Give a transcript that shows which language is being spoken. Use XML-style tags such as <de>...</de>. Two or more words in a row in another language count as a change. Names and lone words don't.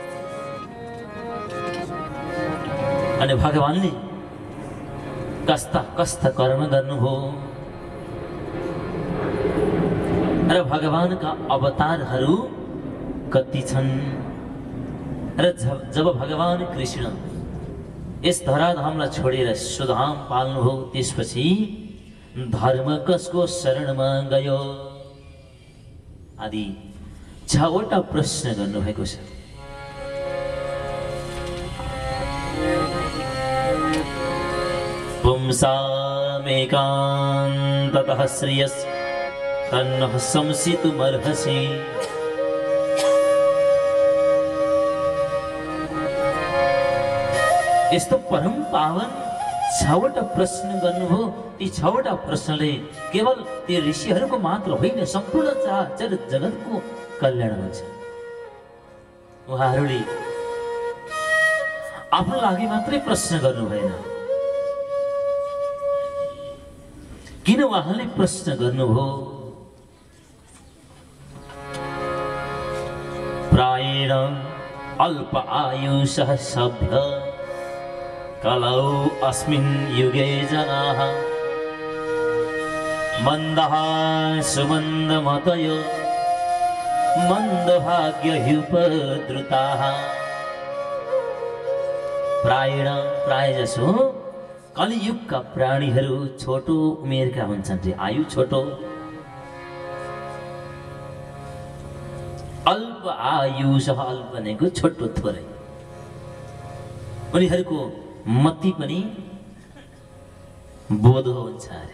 <ne>अनि भगवानले कस्ता कस्ता कर्म गर्नु हो र भगवानका अवतारहरू कति छन् र जब भगवान कृष्ण यस धराधामलाई छोडेर सुधाम पाल्नु हो त्यसपछि धर्म कसको शरणमा गयो आदि 6वटा प्रश्न गर्नुभएको छ।</ne> <sa>पुंसामेकान्ततः श्रेयस् तन्नः संसितुमर्हसि।</sa> <ne>यस्तो परम पावन 6वटा प्रश्न गर्नुभयो। ती 6वटा प्रश्नले केवल ती ऋषिहरूको मात्र होइन, सम्पूर्ण चराचर जगतको कल्याण हुन्छ। उहाँहरूले आफ्नो लागि मात्रै प्रश्न गर्नु भएन। किन उहाँले प्रश्न गर्नुभयो?</ne> <sa>प्रायेण अल्प आयुषः सभ्य कलौ अस्मिन् युगे जनाः मन्दः सुमन्दमतयो मन्दभाग्यह्युपद्रुताः।</sa> <ne>प्रायेण प्रायजसो कलियुगका प्राणीहरू छोटो उमेरका हुन्छन् रे, आयु छोटो।</ne> <sa>अल्प आयुषः,</sa> <ne>अल्प भनेको छोटो थोरै। उनीहरूको मति पनि बोध हुन्छ अरे।</ne>